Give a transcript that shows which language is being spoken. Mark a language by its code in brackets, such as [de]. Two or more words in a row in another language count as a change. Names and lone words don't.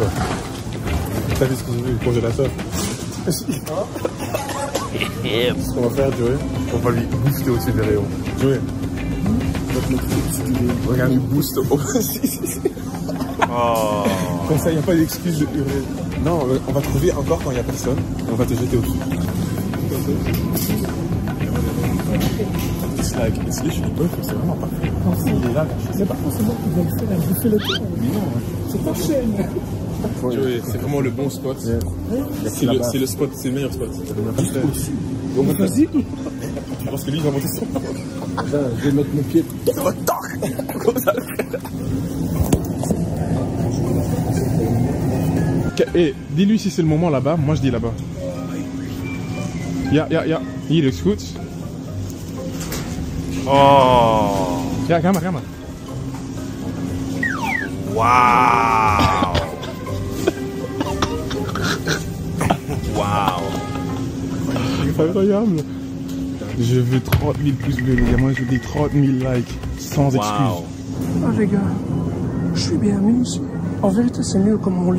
[fr] T'as vu ce que j'ai vu, le congélateur? Ce qu'on va faire, Joey, on va lui booster au-dessus des rayons. Joey, regarde, il booste au-dessus. Oh. Comme ça, il n'y a pas d'excuse de hurler. Non, on va trouver encore quand il n'y a personne. On va te jeter au-dessus. [en] It's like, it's literally perfect, [fr] c'est vraiment parfait. Il est là, C'est pas forcément qu'ils veulent faire bouffer le temps. mais non. C'est pas cher. Joey, c'est vraiment le bon spot. C'est le spot, c'est le meilleur spot. Donc vas-y. Tu penses que lui, il va monter ça? Je vais mettre mon pied. Comme ça. Et dis-lui si c'est le moment là-bas, moi je dis là-bas. [nl] Ja. Hier is goed. Oh. Ja, ga maar. Waouh. Waouh. [fr] Incroyable. Je veux 30 000 pouces bleus, les gars. Moi je dis 30 000 likes, sans excuse. Wow. Ah les gars, je suis bien mis ici. En vérité, c'est mieux comme mon lit.